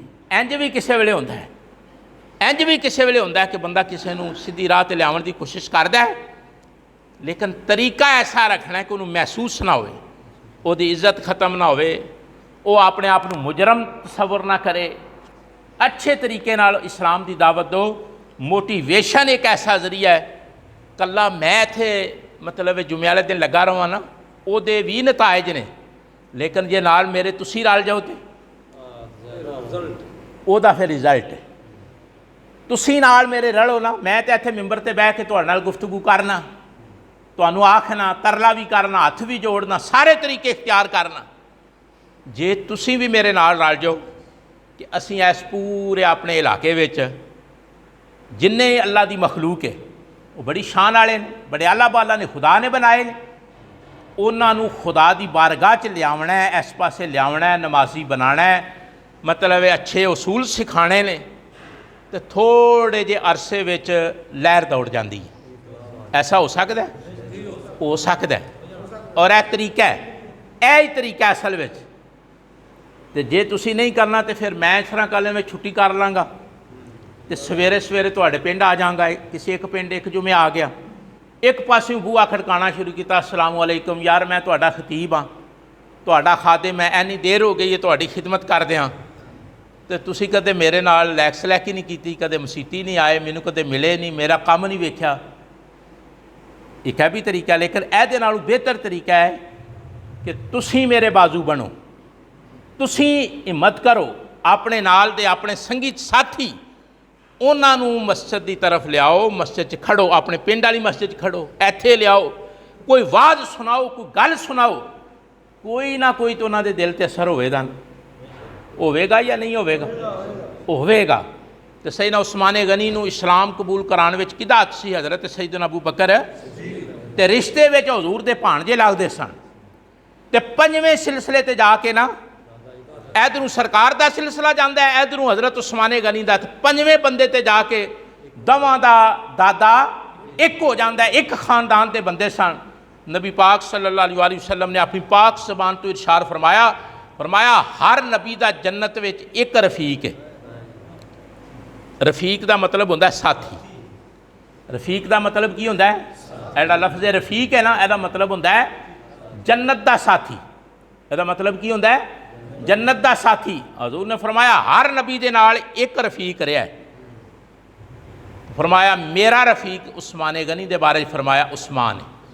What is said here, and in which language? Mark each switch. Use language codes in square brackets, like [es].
[pa] انج بھی کسے ویلے ہوندا ہے، انج بھی کسے ویلے ہوندا ہے کہ بندہ کسے نو سیدھی راہ تے لیاون دی کوشش کردا ہے، لیکن طریقہ ایسا رکھنا ہے کہ انہوں محسوس نہ ہوئے، او دی عزت ختم نہ ہوئے، او اپنے آپ نو مجرم تصور نہ کرے. اچھے طریقے نال اسلام دی دعوت دو. [ur] موٹیویشن ایک ایسا ذریعہ ہے. [pa] کلا میں تھے مطلب جمعے والے دن لگا رہا نا، او دے بھی نتائج نے، لیکن جے نال میرے تسی رل جاؤ تے او دا پھر رزلٹ ہے. تسی نال میرے رلو نا، میں تے ایتھے ممبر تے بیٹھ کے تہاڈے نال گفتگو کرنا، تانوں آکھنا، ترلا بھی کرنا، ہاتھ بھی جوڑنا، سارے طریقے اختیار کرنا. جے تسی بھی میرے نال رل جاؤ کہ اسی اس پورے اپنے علاقے وچ جننے اللہ دی مخلوق ہے وہ بڑی شان والے نے، بڑے اعلیٰ بالا نے، خدا نے بنائے نے، انہاں نو خدا دی بارگاہ چ لیاونا ہے، اس پاسے لیاونا ہے، نمازی بنانا ہے، مطلب اچھے اصول سکھانے نے، تو تھوڑے جے عرصے وچ لہر دوڑ جاندی ہے. [ur] ایسا ہو سکتا ہے؟ ہو سکتا ہے. [pa] اور اے طریقہ ہے، اے طریقہ اصل وچ. تے جے تسی نہیں کرنا تے پھر میں اس طرح کل میں چھٹی کر لاں گا تے سویرے سویرے تواڈے پنڈ آ جاں گا. کسی ایک پنڈ ایک جمعے آ گیا، ایک پاسوں بوہا کھڑکانا شروع کیتا، السلام علیکم یار میں تہاڈا خطیب ہاں، تہاڈا خادم میں اینی دیر ہو گئی ہے تہاڈی خدمت کر دیاں، تے تسی کدے میرے نال لیکس لیکی نہیں کیتی، کدے مسیتی نہیں آئے، مینوں کدے ملے نہیں، میرا کام نہیں ویکھیا. ایک ہے بھی طریقہ، لیکن اے دے نالوں بہتر طریقہ ہے کہ تسی میرے بازو بنو، تسی ہمت کرو، اپنے نال دے اپنے سنگی ساتھی انہاں نو مسجد دی طرف لیاؤ، مسجد چ کھڑو، اپنے پنڈ والی مسجد چ کھڑو، ایتھے لیاؤ، کوئی واز سناؤ، کوئی گل سناؤ، کوئی نہ کوئی تو انہاں دے دل تے اثر ہوئے گا. ہوئے گا یا نہیں ہوئے گا؟ ہوئے گا. تو سیدنا عثمان غنی نو اسلام قبول کران وچ کدا حق سی؟ حضرت سیدنا ابو بکر تے رشتے وچ حضور دے بھانجے لگدے سن. تے پنجویں سلسلے تے جا کے نا ادھروں سرکار دا سلسلہ جاندا ہے، ادھروں حضرت عثمان غنی دا، پنجویں بندے تے جا کے دواں دا دادا ایک ہو جاندا ہے، ایک خاندان دے بندے سن. نبی پاک صلی اللہ علیہ وسلم نے اپنی پاک زبان تو ارشاد فرمایا ہر نبی دا جنت وچ ایک رفیق ہے. رفیق دا مطلب ہوندہ ہے ساتھی. رفیق دا مطلب کی ہوندہ ہے؟ ایڈا لفظ رفیق ہے نا، ایڈا مطلب ہوندہ ہے جنت دا ساتھی. ایڈا مطلب کی ہوندہ ہے؟ جنت دا ساتھی. حضور نے فرمایا ہر نبی دے نال ایک رفیق رہا ہے. فرمایا میرا رفیق عثمان غنی دے بارے فرمایا عثمان ہے.